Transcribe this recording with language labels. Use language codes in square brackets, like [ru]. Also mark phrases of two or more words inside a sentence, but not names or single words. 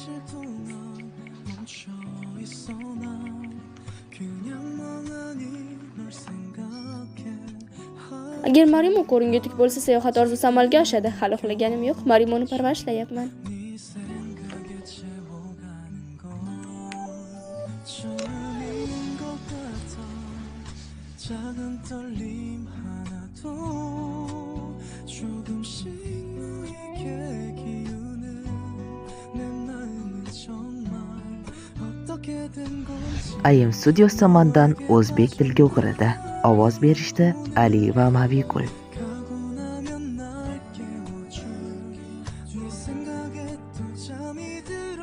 [ko] 동안 멈춰 있어 난 그냥 멍하니 널 생각해 [uz] Agar Marimo ko'ringulik bo'lsa, sayohat orzusi amalga oshadi. Hali uxlaganim yo'q. Marimoni parvarishlayapman. [ko] 네 생각에 채워가는 건 처음인 것 같아. 작은 떨림 하나도 조금씩 놓이게 기우는 내 마음은 정말 어떻게 된 건지 [uz] Ayim studiyosi tomonidan o'zbek tiliga o'qiradi. Ovoz berishdi Ali va Mavigul. [ko] 가고 나면 날 깨워줄 네 생각에 또 잠이 들